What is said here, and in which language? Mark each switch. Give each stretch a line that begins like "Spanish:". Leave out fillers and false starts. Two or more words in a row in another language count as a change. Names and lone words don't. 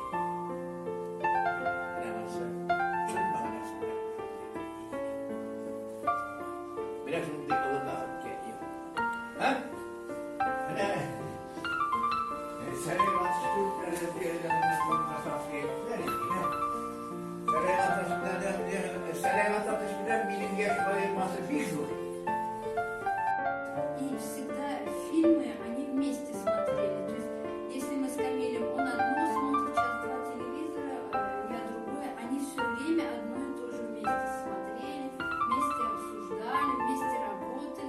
Tatar: Менә шундый олы бәхеткә ия. Менә Сәләй Гататович белән минем яшь аермасы 5 жыл.
Russian: И всегда фильмы, они вместе смотрели. То есть, если мы с Камилем, он одно смотрит, час-два телевизора, я другое, они все время одно и то же вместе смотрели, вместе обсуждали, вместе работали.